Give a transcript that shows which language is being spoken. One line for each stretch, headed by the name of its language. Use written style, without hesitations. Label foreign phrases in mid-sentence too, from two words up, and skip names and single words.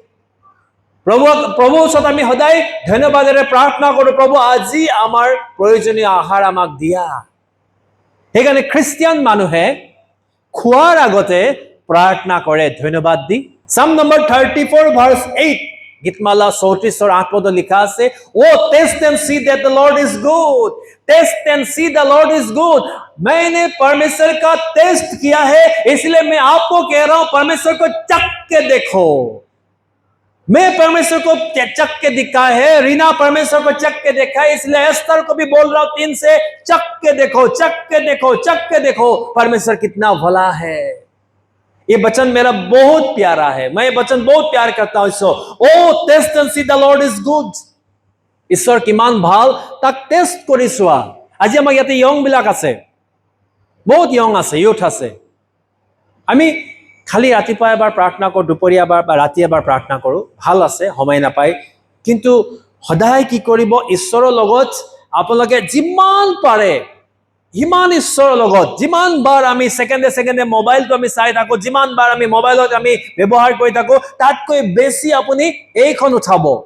Assamese: প্ৰভু ওচৰত আমি সদায় ধন্যবাদেৰে প্ৰাৰ্থনা কৰো প্ৰভু আজি আমাৰ প্ৰয়োজনীয় আহাৰ আমাক দিয়া সেইকাৰণে খ্ৰীষ্টিয়ান মানুহে খোৱাৰ আগতে প্ৰাৰ্থনা কৰে ধন্যবাদ দি
English: psalm number
Assamese: 34 ভাৰ্স 8 গীতমালা 34 8 পদ লিখা আছে
English: O taste and see that the Lord is good taste and see the Lord is good
Hindi: मैंने परमेश्वर का टेस्ट किया है इसलिए मैं आपको कह रहा हूं परमेश्वर को चख के देखो मैं परमेश्वर को चख के दिखा है रीना परमेश्वर को चख के देखा है इसलिए एस्तर को भी बोल रहा हूं 3 से चख के देखो चख के देखो चख के देखो परमेश्वर कितना भला है ये वचन मेरा बहुत प्यारा है मैं ये वचन बहुत प्यार करता हूं इसको
English: O taste and see the Lord is good
Assamese: ঈশ্বৰ কিমান ভাল তাক টেষ্ট কৰি চোৱা আজি আমাৰ ইয়াতে ইয়ং বিলাক আছে বহুত ইয়ং আছে ইউথ আছে আমি খালি ৰাতিপুৱা এবাৰ প্ৰাৰ্থনা কৰো দুপৰীয়া এবাৰ বা ৰাতি এবাৰ প্ৰাৰ্থনা কৰো ভাল আছে সময় নাপায় কিন্তু সদায় কি কৰিব ঈশ্বৰৰ লগত আপোনালোকে যিমান পাৰে ইমান ঈশ্বৰৰ লগত যিমান বাৰ আমি সেকেন্ডে মোবাইলটো আমি চাই থাকো যিমান বাৰ আমি মোবাইলত আমি ব্যৱহাৰ কৰি থাকো তাতকৈ বেছি আপুনি এইখন উঠাব